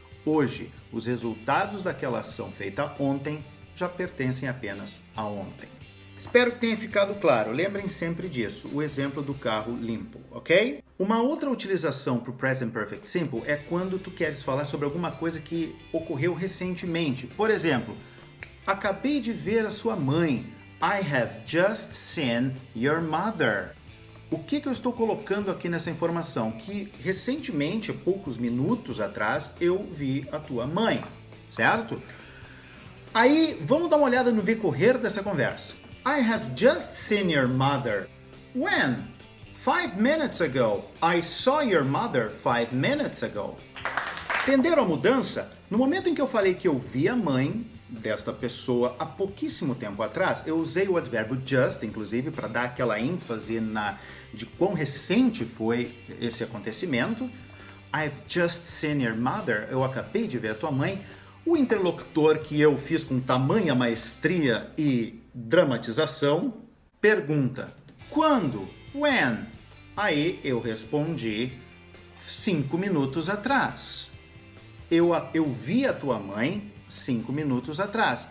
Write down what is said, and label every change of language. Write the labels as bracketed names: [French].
[Portuguese] Hoje, os resultados daquela ação feita ontem já pertencem apenas a ontem. Espero que tenha ficado claro. Lembrem sempre disso, o exemplo do carro limpo, ok? Uma outra utilização para o Present Perfect Simple é quando tu queres falar sobre alguma coisa que ocorreu recentemente. Por exemplo, acabei de ver a sua mãe. [English] I have just seen your mother. [Portuguese] O que eu estou colocando aqui nessa informação? Que recentemente, há poucos minutos atrás, eu vi a tua mãe, certo? Aí, vamos dar uma olhada no decorrer dessa conversa. [English] I have just seen your mother. When? 5 minutes ago. I saw your mother 5 minutes ago. [Portuguese] Entenderam a mudança? No momento em que eu falei que eu vi a mãe desta pessoa há pouquíssimo tempo atrás, eu usei o advérbio just, inclusive, para dar aquela ênfase de quão recente foi esse acontecimento. [English] I've just seen your mother. [Portuguese] Eu acabei de ver a tua mãe. O interlocutor que eu fiz com tamanha maestria e dramatização pergunta, quando? When? Aí eu respondi 5 minutos atrás. Eu vi a tua mãe 5 minutos atrás.